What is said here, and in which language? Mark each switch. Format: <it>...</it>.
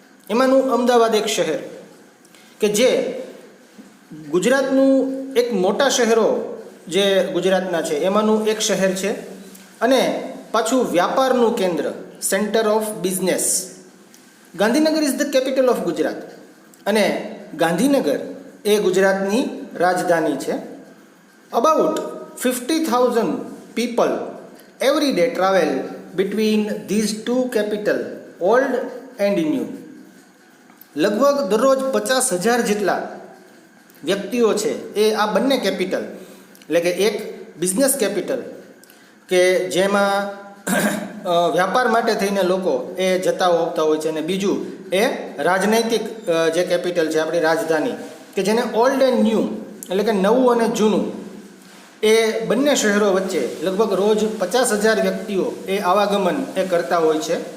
<gu>એમાંનું અમદાવાદ એક શહેર કે જે ગુજરાતનું એક મોટા શહેરો જે ગુજરાતના છે એમાંનું એક શહેર છે, અને પાછું વ્યાપારનું કેન્દ્ર, centre of business.</gu> <en>Gandhinagar is the capital of Gujarat, અને ગાંધીનગર એ ગુજરાતની રાજધાની છે. About 50,000 people every day travel between these two capital, old and new.</en> <gu>લગભગ દરરોજ 50,000 જેટલા વ્યક્તિઓ છે એ આ બંને કેપિટલ, એટલે કે એક બિઝનેસ કેપિટલ કે જેમાં વ્યાપાર માટે થઈને લોકો એ જતા આવતા હોય છે, અને બીજું એ રાજનૈતિક જે કેપિટલ છે આપણી રાજધાની, કે જેને ઓલ્ડ એન્ડ ન્યૂ એટલે કે નવું અને જૂનું, એ બંને શહેરો વચ્ચે લગભગ રોજ 50,000 વ્યક્તિઓ એ આવાગમન એ કરતા હોય છે.</gu>